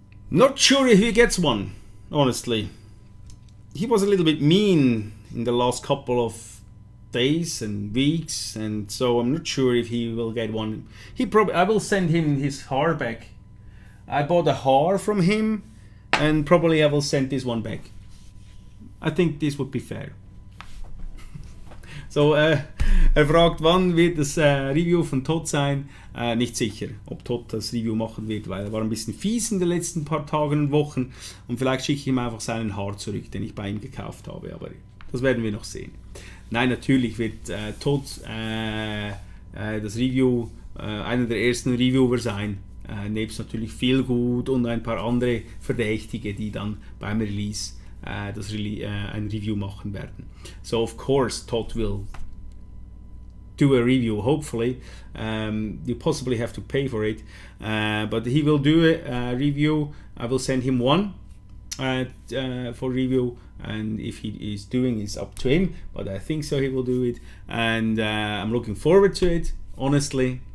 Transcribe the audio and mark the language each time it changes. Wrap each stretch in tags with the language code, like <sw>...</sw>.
<en>Not sure if he gets one, honestly. He was a little bit mean in the last couple of days and weeks, and so I'm not sure if he will get one. I will send him his haar back. I bought a haar from him, and probably I will send this one back. I think this would be fair.</en> <de>So, fragt, wann wird das Review von Todd sein? Nicht sicher, ob Todd das Review machen wird, weil er war ein bisschen fies in den letzten paar Tagen und Wochen, und vielleicht schicke ich ihm einfach seinen Haar zurück, den ich bei ihm gekauft habe, aber das werden wir noch sehen. Nein, natürlich wird Todd das Review einer der ersten Reviewer sein, nebst natürlich Feelgood und ein paar andere Verdächtige, die dann beim Release ein Review machen werden.</de> <en>So of course Todd will do a review, hopefully. You possibly have to pay for it, but he will do a review. I will send him one for review, and if he is doing, it's up to him, but I think so he will do it, and I'm looking forward to it, honestly.</en>